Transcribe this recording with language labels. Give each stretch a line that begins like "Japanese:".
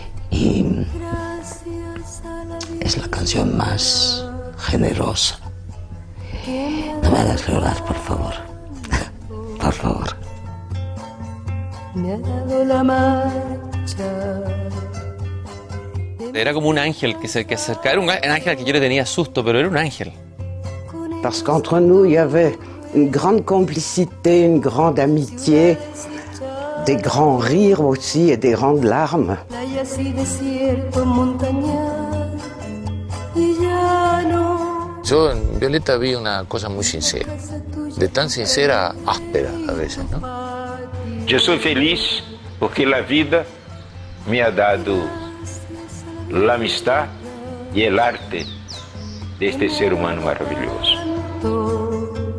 Spanish: Y es la canción más generosa. No me hagas llorar, por favor. Por favor. Me ha dado la marcha. Era como un ángel que se acercaba, era un ángel que yo le tenía susto, pero era un ángel.
French: Parce qu'entre nous, il y avait une grande complicité, une grande amitié, des grands rires aussi et des grandes larmes.
Spanish: Yo en Violeta vi una cosa muy sincera, de tan sincera, áspera a veces, ¿no? Yo soy feliz porque la vida me ha dado la amistad y el arte de este ser humano maravilloso.